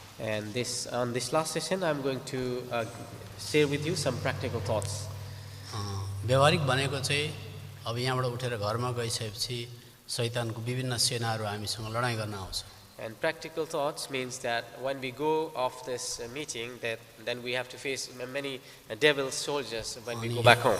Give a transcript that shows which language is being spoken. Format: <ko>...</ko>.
<en>And on this last session, I'm going to share with you some practical thoughts.</en> <ne>व्यवहारिक भनेको चाहिँ अब यहाँबाट उठेर घरमा गइसकेपछि शैतानको विभिन्न सेनाहरु हामीसँग लडाई गर्न आउँछ।</ne> <en>And practical thoughts means that when we go off this meeting, then we have to face many devil soldiers when we go back home.</en>